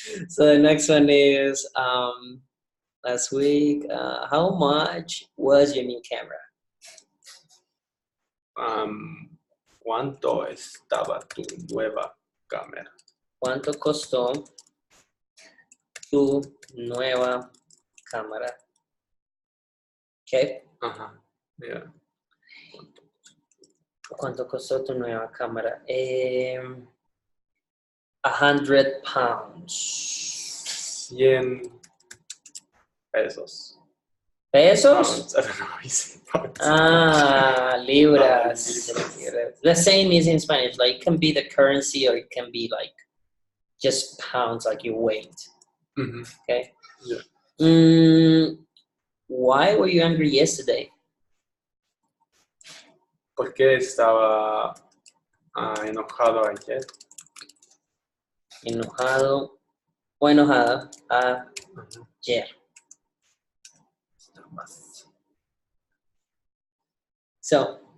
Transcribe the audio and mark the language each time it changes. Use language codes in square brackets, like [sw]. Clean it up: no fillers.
[en] So the next one is last week. How much was your new camera? [es] ¿Cuánto estaba tu nueva cámara? ¿Cuánto costó tu nueva cámara? [en] Okay. Yeah. ¿Cuánto costó tu nueva cámara? 100 pounds. [es] 100 pesos. ¿Pesos? [en] I don't know how you say pounds. Libras. The same is in Spanish. Like it can be the currency or it can be like just pounds, like your weight. Okay. Yeah. Why were you angry yesterday? [es] ¿Por qué estaba enojado ayer? Enojado o enojada ayer. [en] So,